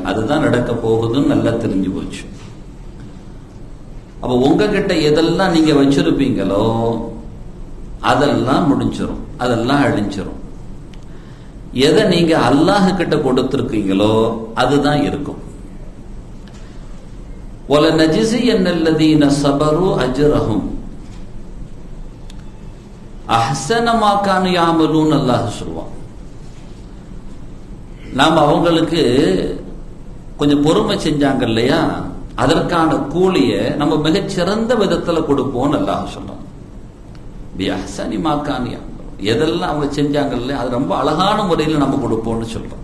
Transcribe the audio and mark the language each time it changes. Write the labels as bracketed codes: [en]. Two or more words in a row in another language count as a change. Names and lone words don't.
[ta] அதுதான் நடக்க போகுதுன்னு நல்லா தெரிஞ்சு போச்சு. அப்ப உங்ககிட்ட எதெல்லாம் நீங்க வச்சிருப்பீங்களோ அதெல்லாம் முடிஞ்சிரும், அதெல்லாம் அழிஞ்சிரும். எதை நீங்க அல்லாஹ் கிட்ட கொடுத்திருக்கீங்களோ அதுதான் இருக்கும். [ar] وَلَنَجْزِيَنَّ صَبَرُوا أَجْرَهُمْ أَحْسَنَ مَا كَانُوا يَعْمَلُونَ. [ta] அல்லாஹ் சொல்வான், நாம் அவங்களுக்கு கொஞ்சம் பொறுமை செஞ்சாங்க இல்லையா, அதற்கான கூலிய நம்ம மிகச்சிறந்த விதத்துல கொடுப்போம். அல்லாஹ் சொல்றான், எதெல்லாம் அவங்க செஞ்சாங்கல்ல அது ரொம்ப அழகான முறையில் நம்ம கொடுப்போம்னு சொல்றோம்.